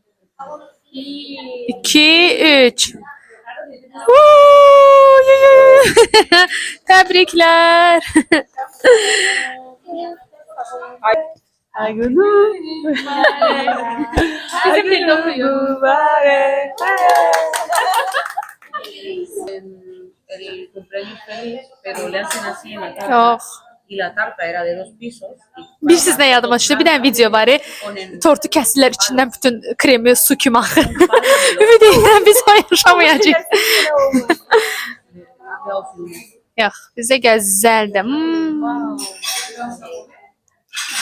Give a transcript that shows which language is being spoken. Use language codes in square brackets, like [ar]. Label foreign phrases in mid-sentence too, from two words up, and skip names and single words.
[az] 2, 3. Təbriklər. Ay günüm. Bizim dildə oxuyun. [es] El cumpleaños feliz, pero le hacen así en la tarta. [az] Yox. [es] Y la tarta era de 2 pisos. [az] Bilirsiniz nə yadıma düşdü? Bir dənə video var. Tortu kəsirlər, içindən bütün kremi su kimi axır. Ümid edirəm biz o yaşamayacağıq. Yox, bizə gözəldir.